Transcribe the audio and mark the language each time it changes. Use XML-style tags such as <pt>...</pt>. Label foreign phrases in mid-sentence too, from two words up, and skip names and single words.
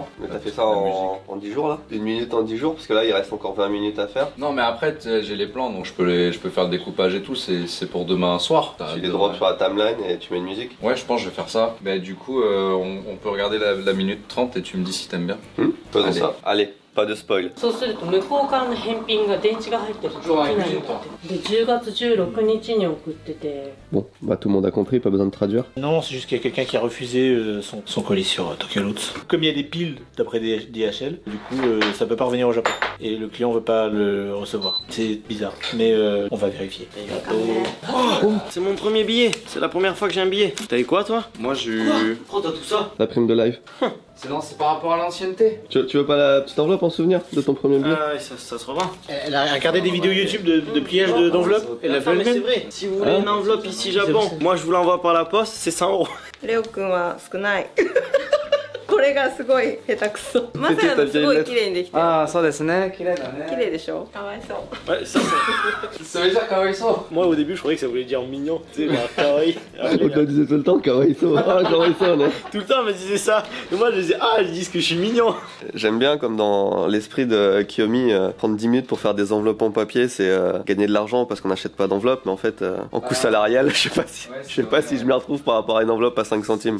<fr>Mais t'as fait ça en 10 jours là? 1 minute en 10 jours, parce que là il reste encore 20 minutes à faire. Non mais après j'ai les plans donc je peux faire le découpage et tout, c'est pour demain soir. Tu les drops sur la timeline et tu mets une musique. Ouais je pense que je vais faire ça. Mais du coup on peut regarder la minute 30 et tu me dis si t'aimes bien. Faisons ça. Allez. Pas de spoil.</fr> <ja>そうすると向こう側の返品が電池が入ってるとできないので10月16日に送ってて</ja> <fr>Bon, bah tout le monde a compris, pas besoin de traduire. Non, c'est juste qu'il y a quelqu'un qui a refusé son colis sur Tokyo Lutz. Comme il y a des piles d'après DHL, du coup ça peut pas revenir au Japon. Et le client veut pas le recevoir. C'est bizarre, mais on va vérifier. Oh, c'est mon premier billet. C'est la première fois que j'ai un billet. T'as eu quoi toi? Moi j'ai eu... Oh, t'as tout ça? La prime de live. C'est par rapport à l'ancienneté. Tu veux pas la petite enveloppe en souvenir de ton premier billet? Ah ouais, ça se revend. Elle a regardé des vidéos YouTube de pliage d'enveloppe. Elle a fait Attends, mais c'est elle-même. vrai. Si vous voulez une enveloppe ici Japon, moi je vous l'envoie par la poste, c'est 100 €.</fr> <ja>レオくんは少ないこれがすごい下手くそまさやのすごい綺麗にできてるああ、そうですね。綺麗だね。綺麗でしょかわいそう</ja> <fr>Ouais, ça Ça veut dire Kawaiso. Moi au début je croyais que ça voulait dire mignon, tu sais, genre kawaii. On te le disait tout le temps, Kawaiso. Ah, Kawaiso, non? Tout le temps on me disait ça. Et moi je disais ah, ils disent que je suis mignon. J'aime bien, comme dans l'esprit de Kiyomi, prendre 10 minutes pour faire des enveloppes en papier, c'est gagner de l'argent parce qu'on n'achète pas d'enveloppe, mais en fait, en coût salarial, je sais pas si je m'y retrouve par rapport à une enveloppe à 5 centimes.</fr>